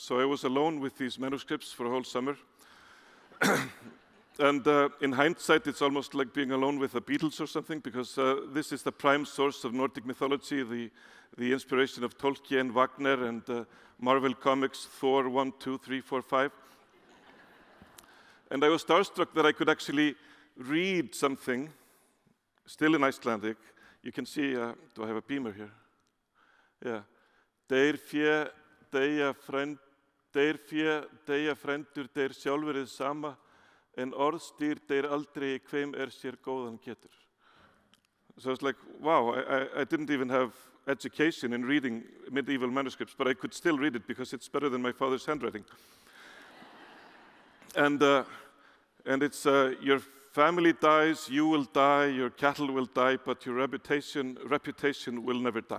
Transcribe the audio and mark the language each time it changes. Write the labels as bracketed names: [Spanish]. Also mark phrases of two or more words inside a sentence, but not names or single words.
[English] So I was alone with these manuscripts for a whole summer. And in hindsight, it's almost like being alone with the Beatles or something, because this is the prime source of Nordic mythology, the inspiration of Tolkien, Wagner, and Marvel Comics, Thor 1, 2, 3, 4, 5. And I was starstruck that I could actually read something, still in Icelandic. You can see, do I have a beamer here? Yeah. [Icelandic] Deyr fé, deyja frendur, deyr sjálfur sama, en orðstýr deyr aldrei hveim sér góðan getur. [English] So it's like, wow, I didn't even have education in reading medieval manuscripts, but I could still read it because it's better than my father's handwriting. And it's your family dies, you will die, your cattle will die, but your reputation will never die.